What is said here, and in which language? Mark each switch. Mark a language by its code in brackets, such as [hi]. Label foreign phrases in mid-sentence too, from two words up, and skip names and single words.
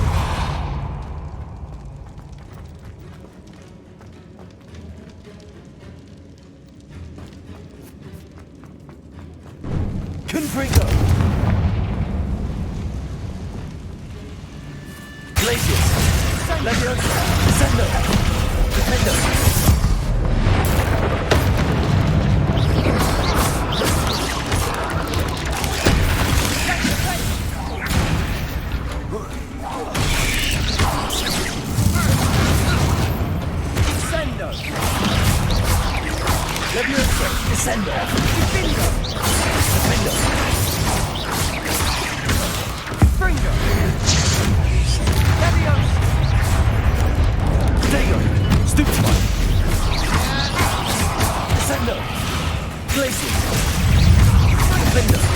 [la] Confringo. Glacius. Leviosa. Descendo. Defendo. Descendo. Leviosa. Descendo. Defendo. Defendo. Fringo. Leviosa. Dego. Stupefy. Descendo. Glacius. Defendo.